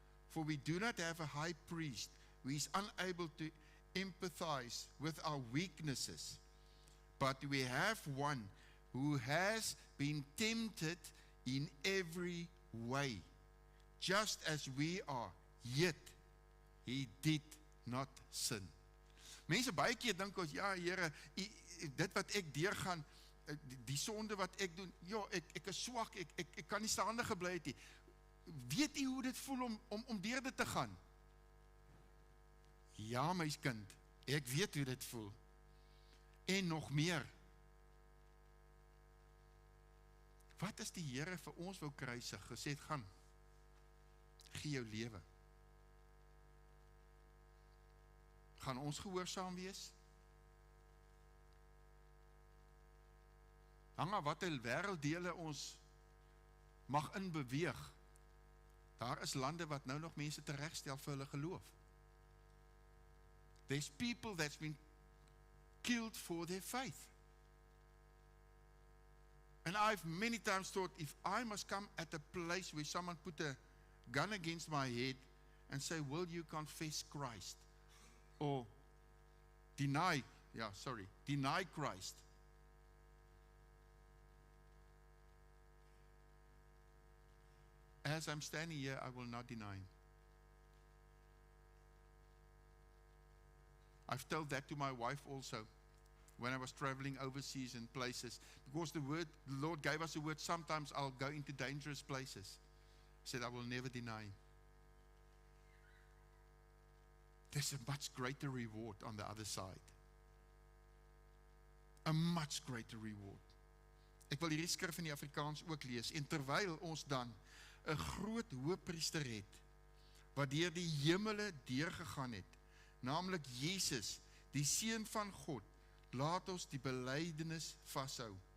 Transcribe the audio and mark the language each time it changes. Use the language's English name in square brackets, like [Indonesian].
[English] For we do not have a high priest who is unable to empathize with our weaknesses, but we have one who has been tempted in every way, just as we are, yet he did not sin. [Afrikaans] Mense baie keer dink ons, ja Here, dit wat ek deurgaan, die sonde wat ek doen, ja, ek is swak, ek kan nie staande gebly het nie. Weet jy hoe dit voel om deur dit te gaan? Ja, my kind, ek weet hoe dit voel. En nog meer. Wat as die Here vir ons wou kruisig, gesê het, gaan, gee jou lewe. Gaan ons gehoorsaam wees? Hang af wat 'n wêrelddele ons mag inbeweeg. Daar is lande wat nou nog mense teregstel vir hulle geloof. [English] There's people that's been killed for their faith. And I've many times thought, if I must come at a place where someone put a gun against my head and say, will you confess Christ? Or deny Christ. As I'm standing here, I will not deny him. I've told that to my wife also when I was traveling overseas in places, because the Lord gave us a word, sometimes I'll go into dangerous places. He said, I will never deny him. There's a much greater reward on the other side. A much greater reward. [Afrikaans] Ek wil hierdie skrif in die Afrikaans ook lees, en terwyl ons dan 'n groot hoëpriester het, wat deur die hemele deurgegaan het, naamlik Jesus, die Seun van God, laat ons die belydenis vashou.